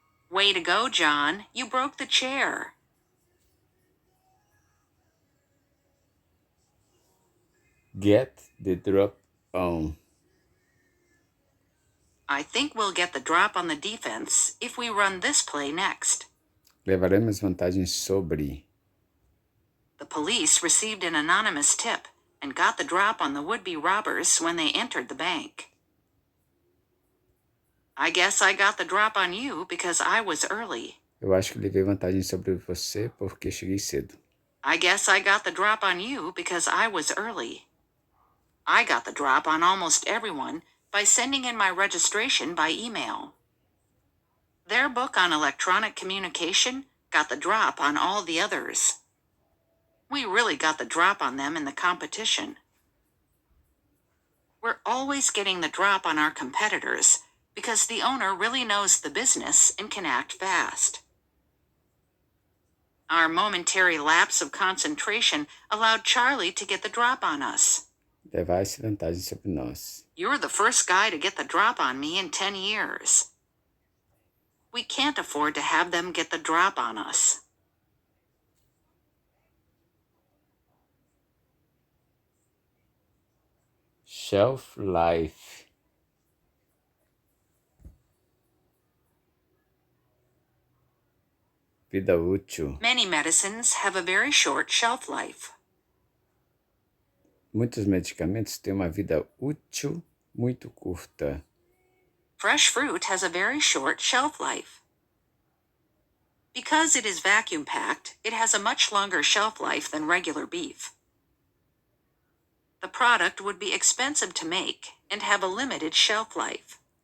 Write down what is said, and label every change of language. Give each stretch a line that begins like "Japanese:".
English: Way to go, John. You broke the chair. Get the drop on. I think we'll get the drop on the defense if we run this play next.
Portuguese: Levaremos vantagem sobre.
English: The police received an anonymous tip and got the drop on the would-be robbers when they entered the bank. I guess I got the drop on you because I was early.
Portuguese: Eu acho que levei vantagem sobre você porque cheguei cedo.
English: I guess I got the drop on you because I was early. I got the drop on almost everyone by sending in my registration by email. Their book on electronic communication got the drop on all the others. We really got the drop on them in the competition. We're always getting the drop on our competitors because the owner really knows the business and can act fast. Our momentary lapse of concentration allowed Charlie to get the drop on us.
Portuguese: Levar-se vantagem sobre nós.
English: You're the first guy to get the drop on me in 10 years. We can't afford to have them get the drop on us. Shelf life.
Portuguese: Vida útil.
English: Many medicines have a very short shelf life.
Portuguese: Muitos medicamentos têm uma vida útil muito curta.
English: Fresh fruit has a very short shelf life. Because it is vacuum packed, it has a much longer shelf life than regular beef. The product would be expensive to make and have a limited shelf life.